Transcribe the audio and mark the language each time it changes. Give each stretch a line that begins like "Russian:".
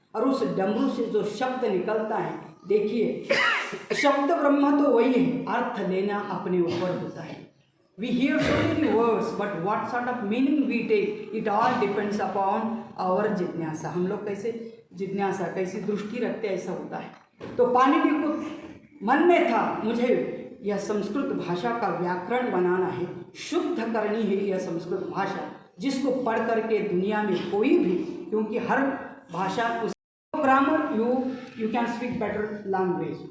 Hindi: और उस डमरू से जो शब्द निकलता है, देखिए शब्द ब्रह्म तो वही है, अर्थ लेना अपने ऊपर होता है।
English: We hear so many words, but what sort of meaning we take, it all depends upon our जिज्ञासा।
Hindi: हम लोग कैसे जिज्ञासा, कैसी दृष्टि रखते हैं, ऐसा होता है। तो पाणिनि को मन में था, मुझे यह संस्कृत भाषा का व्याकरण बनाना है, शुद्ध करनी है यह संस्कृत भाषा, जिसको पढ़ करके दुनिया में कोई भी, क्योंकि हर भाषा उस
English: grammar you can speak better language.